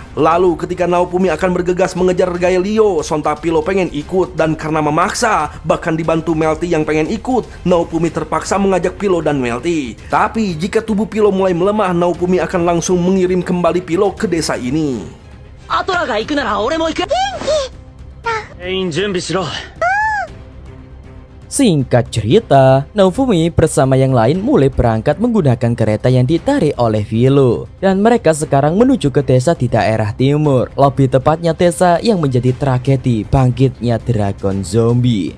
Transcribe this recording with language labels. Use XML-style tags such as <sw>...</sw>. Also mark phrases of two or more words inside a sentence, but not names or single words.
<id>Lalu ketika Naofumi akan bergegas mengejar Gaelio, sontak Pilo pengen ikut, dan karena memaksa, bahkan dibantu Melty yang pengen ikut, Naofumi terpaksa mengajak Pilo dan Melty. Tapi jika tubuh Pilo mulai melemah, Naofumi akan langsung mengirim kembali Pilo ke desa ini.</id> <ja>アトラが行くなら俺も行く。全員準備しろ。</ja> <id>Singkat cerita, Naofumi bersama yang lain mulai berangkat menggunakan kereta yang ditarik oleh Pilo. Dan mereka sekarang menuju ke desa di daerah timur. Lebih tepatnya desa yang menjadi tragedi bangkitnya</id> <en>dragon zombie.</en>